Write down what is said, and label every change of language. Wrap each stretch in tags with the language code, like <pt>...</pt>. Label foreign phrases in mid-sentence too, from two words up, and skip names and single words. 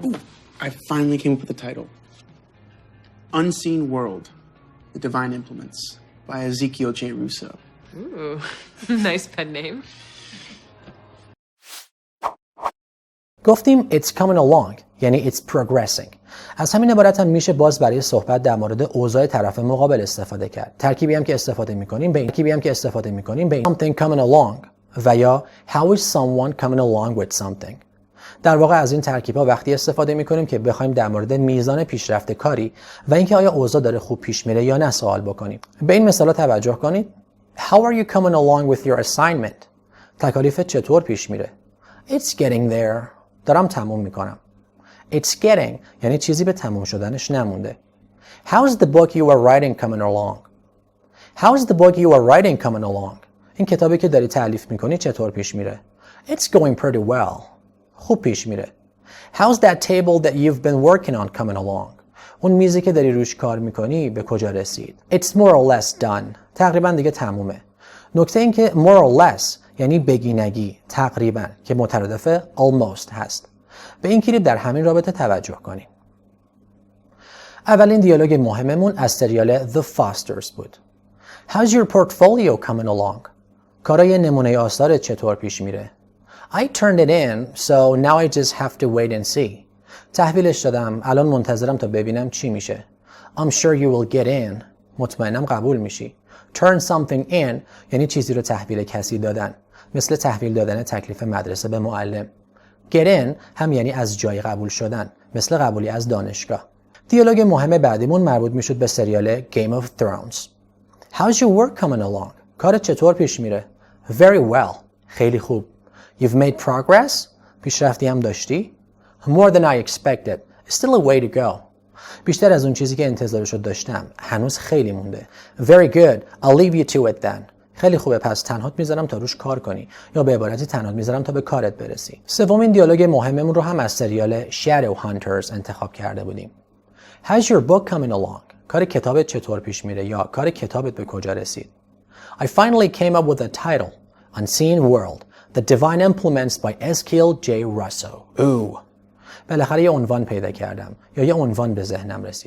<en>Ooh, I finally came up with the title. Unseen World, The Divine Implements by Ezekiel J. Russo. Ooh, nice pen name.</en> <fa>گفتیم</fa> <en>it's coming along</en> <fa>یعنی</fa> <en>it's progressing.</en> <fa>از همین عبارت هم میشه باز برای صحبت در مورد اوضاع طرف مقابل استفاده کرد. ترکیبی هم که استفاده میکنیم به این</fa> <en>something coming along</en> <fa>و یا</fa> <en>how is someone coming along with something.</en> <fa>در واقع از این ترکیب‌ها وقتی استفاده میکنیم که بخوایم در مورد میزان پیشرفت کاری و اینکه آیا اوضاع داره خوب پیش میره یا نه سوال بکنیم. به این مثالا توجه کنید.</fa> <en>How are you coming along with your assignment?</en> <fa>تکالیفت چطور پیش میره؟</fa> <en>It's getting there.</en> <fa>دارم تموم میکنم.</fa> <en>It's getting</en> <fa>یعنی چیزی به تموم شدنش نمونده.</fa> <en>How's the book you are writing coming along? How's the book you are writing coming along?</en> <fa>این کتابی که داری تألیف میکنی چطور پیش میره؟</fa> <en>It's going pretty well.</en> <fa>خوب پیش میره.</fa> <en>How's that table that you've been working on coming along?</en> <fa>اون میزی که داری روش کار میکنی به کجا رسید؟</fa> <en>It's more or less done.</en> <fa>تقریبا دیگه تمومه. نکته این که</fa> <en>more or less</en> <fa>یعنی بگینگی، تقریبا که مترادف almost هست. به این کلیپ در همین رابطه توجه کنیم. اولین دیالوگ مهممون از سریال The Fosters بود.</fa> <en>How's your portfolio coming along?</en> <fa>کارای نمونه آثارت چطور پیش میره؟</fa> <en>I turned it in, so now I just have to wait and see.</en> <fa>تحویلش دادم، الان منتظرم تا ببینم چی میشه.</fa> <en>I'm sure you will get in.</en> <fa>مطمئنم قبول میشی.</fa> <en>Turn something in</en> <fa>یعنی چیزی رو تحویل کسی دادن. مثل تحویل دادن تکلیف مدرسه به معلم.</fa> <en>Get in</en> <fa>هم یعنی از جای قبول شدن. مثل قبولی از دانشگاه. دیالوگ مهم بعدیمون مربوط میشد به سریال Game of Thrones.</fa> <en>How's your work coming along?</en> <fa>کارت چطور پیش میره؟</fa> <en>Very well.</en> <fa>خیلی خوب.</fa> <en>You've made progress?</en> <fa>پیشرفتی هم داشتی؟</fa> <en>More than I expected. Still a way to go.</en> <fa>بیشتر از اون چیزی که انتظارشو داشتم. هنوز خیلی مونده.</fa> <en>Very good. I'll leave you to it then.</en> <fa>خیلی خوبه، پس تنهات میذارم تا روش کار کنی، یا به عبارتی تنهات میذارم تا به کارت برسی. سومین دیالوگ مهممون رو هم از سریال Shadow Hunters انتخاب کرده بودیم.</fa> <en>How's your book coming along?</en> <fa>کار کتابت چطور پیش میره یا کار کتابت به کجا رسید؟</fa> <en>I finally came up with a title, Unseen World, The Divine Implements by Eskil J. Russo.</en> <fa>بالاخره یه عنوان پیدا کردم یا یه عنوان به ذهنم رسید.</fa>